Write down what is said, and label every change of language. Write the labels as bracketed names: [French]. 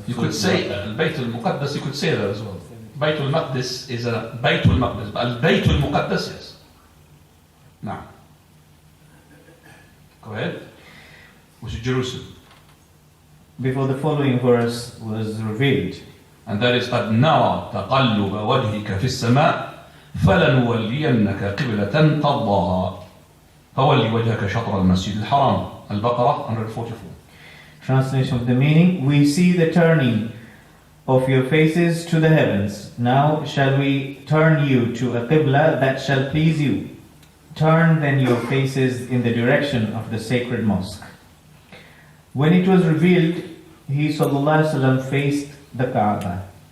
[English] You could say Bayt al-Muqaddas, you could say that as well. Bayt al-Maqdis is a Bayt al-Maqdis, but al-Bayt al-Muqaddas, yes. Now, go ahead. Which is Jerusalem. Before the following verse was revealed. And that is [Arabic] قَدْ نَرَى تَقَلُّبَ وَجْهِكَ فِي السَّمَاءِ فَلَنُوَلِّيَنَّكَ قِبْلَةً تَرْضَاهَا فَوَلِّ وَجْهَكَ شَطْرَ الْمَسْجِدِ الْحَرَامِ Al-Baqarah 144. [English] Translation of the meaning: We see the turning of your faces to the heavens. Now shall we turn you to a qibla that shall please you. Turn then your faces in the direction of the sacred mosque. When it was revealed, he ﷺ faced the Kaaba.